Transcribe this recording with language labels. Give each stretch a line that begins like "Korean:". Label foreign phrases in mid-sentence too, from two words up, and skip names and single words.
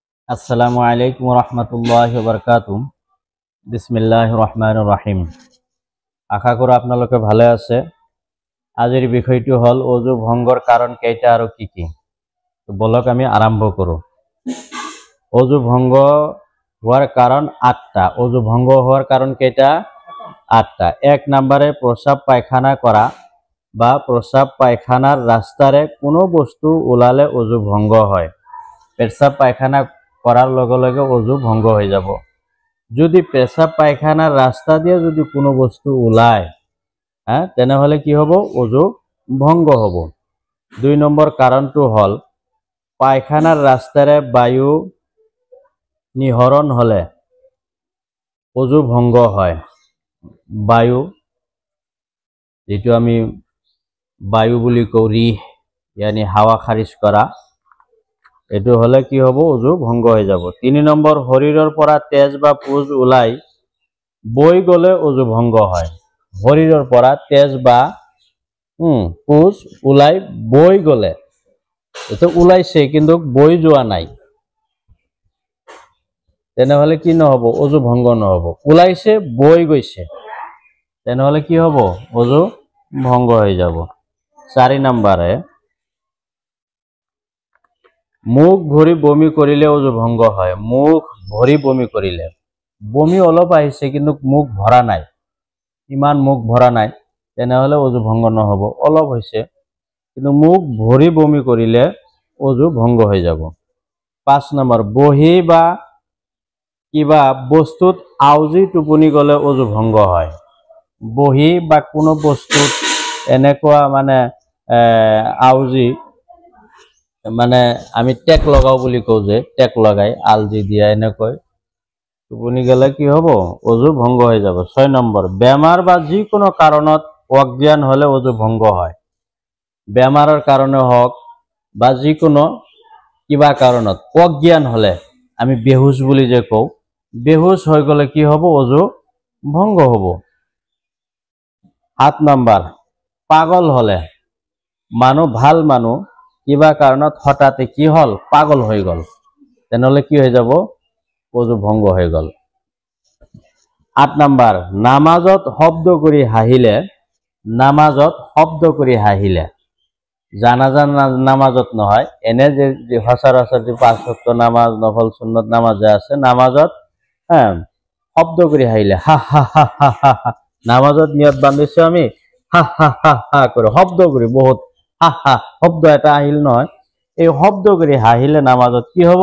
Arabic: السلام عليكم ورحمة الله وبركاته. بسم الله الرحمن الرحيم.
Assamese: আশা করি আপনালোকে ভালো আছে। আজির বিষয়টি হল ওযু ভঙ্গর কারণ কেইটা আর কি কি। তো বলক আমি আরম্ভ করো। ওযু ভঙ্গ হওয়ার কারণ 8টা। ওযু ভঙ্গ হওয়ার কারণ কেইটা? 8টা। 1 নম্বরে প্রস্রাব পায়খানা করা বা প্রস্রাব পায়খানার রাস্তারে কোনো বস্তু উলালে ওযু ভঙ্গ হয়। পেশাব পায়খানা করার লগে লগে ওযু ভঙ্গ হয়ে যাব। যদি পেশাব পায়খানার রাস্তা দিয়ে যদি কোনো বস্তু উলায় তেনেহলে কি হব? ওযু ভঙ্গ হব। 2 নম্বর কারণটো হল পায়খানার রাস্তারে বায়ু নিহরণ হলে ওযু ভঙ্গ হয়। বায়ু যেটো আমি বায়ু বুলি কও,
Arabic: ريح يعني
Assamese: হাওয়া খারিজ করা, এটো হলে কি হব? ওযু ভঙ্গ হয়ে যাব। 3 নম্বর শরীরের পরা তেজ বা পুজ উলাই বই গলে ওযু ভঙ্গ হয়। শরীরের পরা তেজ বা পুজ উলাই বই গলে, এতো উলাইছে কিন্তু বই যোৱা নাই, তেনেহলে কি নহব? ওযু ভঙ্গ নহব। উলাইছে বই গৈছে, তেনেহলে কি হব? ওযু ভঙ্গ হয়ে যাব। 4 নম্বরে মুখ ভরি বমি করিলে ওযু ভঙ্গ হয়। মুখ ভরি বমি করিলে, বমি অলপ আহিছে কিন্তু মুখ ভরা নাই, ইমান মুখ ভরা নাই, তেনেহলে ওযু ভঙ্গ নহব। অলপ হইছে কিন্তু মুখ ভরি বমি করিলে ওযু ভঙ্গ হয়ে যাব। 5 নম্বর বহি বা কিবা বস্তুত আউজি টোপনি গলে ওযু ভঙ্গ হয়। বহি বা কোনো বস্তুত এনেকুৱা আউজি আমি টেক লগাও বুলি কও, যে টেক লগাই আলজি দিয়া এনেকৈ টোপনি গেলে কি হব? ওযু ভঙ্গ হয়ে যাব। 6 নম্বর বেমার বা যিকোনো কারণত অজ্ঞান হলে ওযু ভঙ্গ হয়। বেমারের কারণে হোক বা যিকোনো কিবা কারণত অজ্ঞান হলে, আমি বেহুশ বুলি যে কও, বেহুশ হয়ে গেলে কি হব? ওযু ভঙ্গ হব। 7 নম্বর পাগল হলে, ভাল মানুহ কিবা কারণত হঠাতে কি হল? পাগল হয়ে গেল, তেনেহলে কি হয়ে যাব? ওযু ভঙ্গ হয়ে গেল। 8 নম্বর নামাজত শব্দ করে হাহিলে, নামাজত শব্দ করে হাহিলে, জানাজার নামাজত নহয়, এনে যে সচরাচর যে 5 ওয়াক্ত নামাজ, নফল সুন্নত নামাজ আছে, নামাজত শব্দ করে হাইলে, হা হা হা হা হা হা, নামাজত নিয়ত বান্ধিছো আমি, হা হা হা হা করে শব্দ করে, বহুত হা হা শব্দ এটা আহিল নহয়, এই শব্দ করে হাহিলে নামাজত কি হব?